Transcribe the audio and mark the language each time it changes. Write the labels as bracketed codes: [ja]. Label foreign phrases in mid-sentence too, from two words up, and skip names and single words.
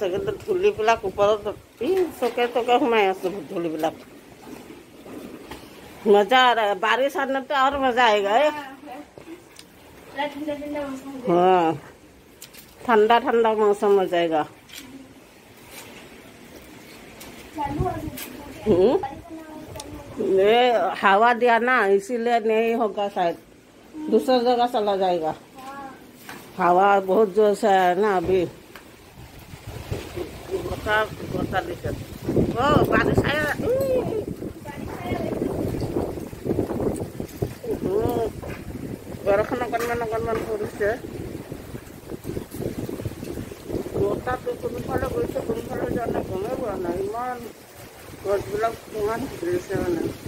[as] কিন্তু ধূলিবিলাক ওপৰত চকে চকে সোমাই আছে, ধূলিবিলাক। [hi] मजा आ रहा है, बारिश आने तो और मजा आएगा। हाँ, ठंडा ठंडा मौसम हो जाएगा। ये हवा दिया ना, इसीलिए नहीं होगा, शायद दूसरी जगह चला जाएगा। हवा बहुत जोर से है ना अभी। बारिश आया, [as] বৰষুণ অকণমান পৰিছে। বতাহটো কোনফালে গৈছে কোনফালে যোৱা নাই গমেই পোৱা নাই। ইমান গছবিলাক ইমান ধৰিছে মানে।